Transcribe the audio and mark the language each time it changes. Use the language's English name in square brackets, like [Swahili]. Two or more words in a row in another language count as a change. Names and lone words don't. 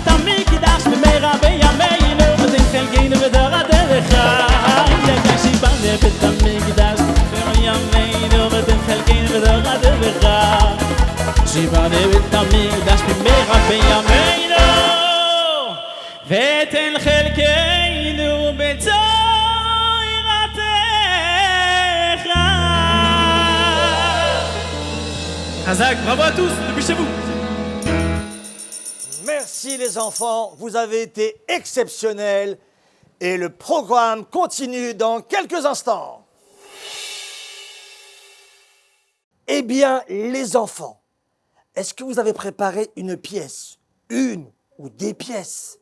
[Hebrew] המקדש במהרה בימינו ותן חלקנו בתורתך שיבנה בית המקדש בימינו ותן חלקנו בתורתך שיבנה בית המקדש במהרה בימינו ותן חלקנו בתורתך. [French] Hazak, bravo à tous, depuis chez vous. Merci les enfants, vous avez été exceptionnels et le programme continue dans quelques instants. Eh bien, les enfants, est-ce que vous avez préparé une pièce, une ou des pièces?